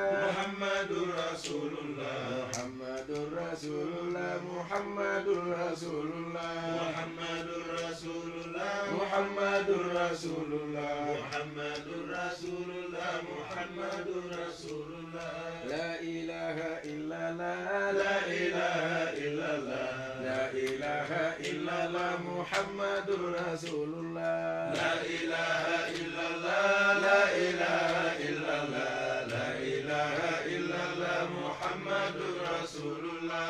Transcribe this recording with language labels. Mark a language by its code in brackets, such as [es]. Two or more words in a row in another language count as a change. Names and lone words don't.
[ar] محمد رسول الله محمد رسول الله محمد رسول الله محمد رسول الله محمد رسول الله محمد رسول الله محمد رسول الله لا إله إلا الله لا إله إلا الله لا إله إلا الله محمد رسول الله لا إله إلا الله لا إله إلا الله لا إله إلا الله محمد رسول الله